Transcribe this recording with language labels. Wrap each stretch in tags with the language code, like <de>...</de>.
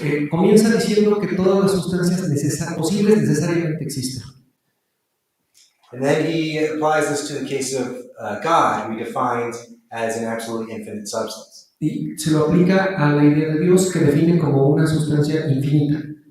<es>Comienza diciendo que todas las sustancias posibles necesariamente existen.</es> <en>And then he applies this to the case of God, who he defines as an absolutely infinite substance.</en> <es>Y se lo aplica a la idea de Dios que define como una sustancia infinita.</es>